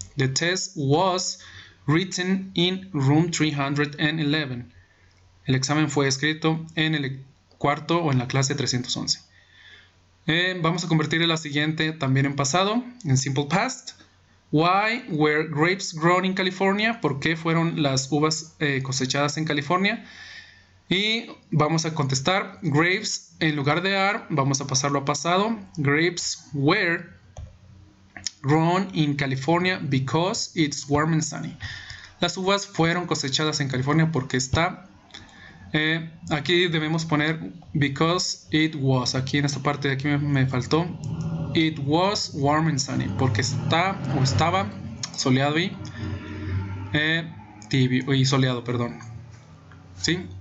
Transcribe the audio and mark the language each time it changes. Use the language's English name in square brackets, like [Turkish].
[English] The test was written in room 311. [Spanish] El examen fue escrito en el cuarto o en la clase 311. Vamos a convertir la siguiente también en pasado, en simple past. [English] Why were grapes grown in California? [Spanish] ¿Por qué fueron las uvas cosechadas en California? Y vamos a contestar grapes, en lugar de are, vamos a pasarlo a pasado. [English] Grapes were grown in California because it's warm and sunny. [Spanish] Las uvas fueron cosechadas en California porque está... aquí debemos poner [English] because it was. [Spanish] Aquí en esta parte de aquí me faltó. [English] It was warm and sunny. [Spanish] Porque está o estaba soleado y tibio y soleado, perdón. ¿Sí?